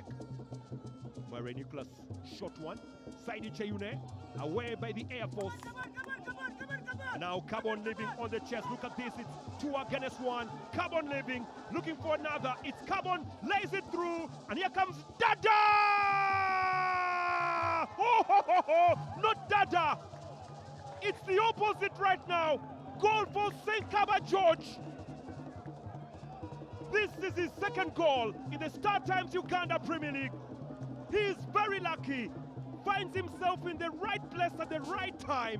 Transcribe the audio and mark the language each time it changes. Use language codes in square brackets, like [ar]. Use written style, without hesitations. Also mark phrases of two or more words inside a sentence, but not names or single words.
[en] Mare Nicholas, short one. Saidi Cheyune, away by the Air Force. And now Carbon Living on the chest. Look at this, it's 2 against 1. Carbon Living looking for another. It's Carbon, lays it through, and here comes Dada! Oh, ho, ho, ho. Not Dada. It's the opposite right now. Goal for St. Kaba George. This is his second goal in the Startimes Uganda Premier League. He is very lucky. Finds himself in the right place at the right time.